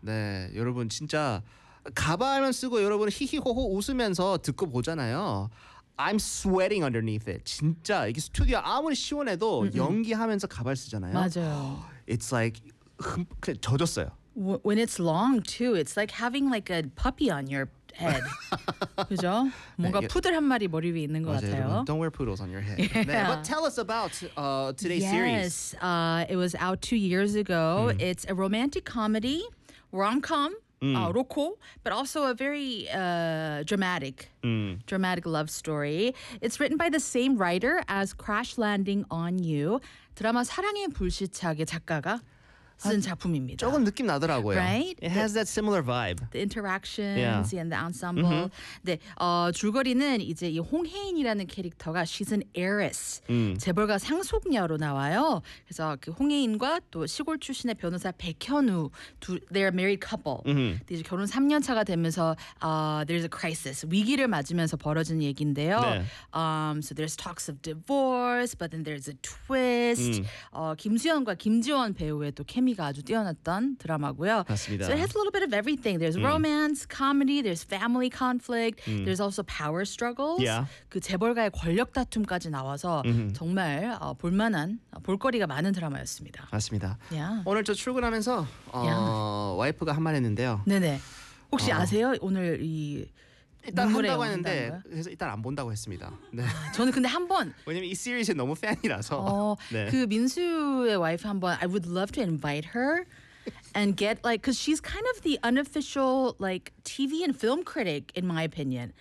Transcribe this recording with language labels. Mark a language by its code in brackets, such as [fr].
[ko] 네, 여러분 진짜 가발만 쓰고 여러분 히히호호 웃으면서 듣고 보잖아요. [en] I'm sweating underneath it. [ko] 진짜 이게 스튜디오 아무리 시원해도 Mm-mm. 연기하면서 가발 쓰잖아요. 맞아요. [en] It's like [ko] 그냥 젖었어요. [en] When it's long too, it's like having like a puppy on your head. [ko] 그죠? 뭔가 네, 푸들 한 마리 머리 위에 있는 것 맞아요, 같아요. 여러분, [en] don't wear poodles on your head. Yeah. [ko] 네, [en] but tell us about today's yes, series. Yes, it was out 2 years ago. It's a romantic comedy, rom-com, roco, but also a very dramatic, dramatic love story. It's written by the same writer as Crash Landing on You. [ko] 드라마 사랑의 불시착의 작가가 쓴 작품입니다. 조금 느낌 나더라고요. [en] Right? It has that similar vibe. The interactions yeah. and the ensemble. Mm-hmm. [ko] 네, 줄거리는 이제 이 홍혜인이라는 캐릭터가 [en] she's an heiress. [ko] 재벌가 상속녀로 나와요. 그래서 그 홍혜인과 또 시골 출신의 변호사 백현우 [en] they're a married couple. Mm-hmm. [ko] 이제 결혼 3년 차가 되면서 [en] there's a crisis. [ko] 위기를 맞으면서 벌어진 얘기인데요. 네. [en] So there's talks of divorce but then there's a twist. [ko] 김수현과 김지원 배우의 또 케미가 아주 뛰어났던 드라마고요. 맞습니다. [en] So it has a little bit of everything. There's romance, comedy, there's family conflict, there's also power struggles. Yeah. [ko] 그 재벌가의 권력 다툼까지 나와서 정말 볼만한 볼거리가 많은 드라마였습니다. 맞습니다. [en] Yeah. [ko] 오늘 저 출근하면서 와이프가 한 말 했는데요. 네네. 혹시 아세요? 오늘 이 일단 한다고 했는데 그래서 일단 안 본다고 했습니다. 네. 저는 근데 한번 왜냐면 이 시리즈 너무 팬이라서 네. 그 민수의 와이프 한번 [en] I would love to invite her and get like cuz she's kind of the unofficial like TV and film critic in my opinion.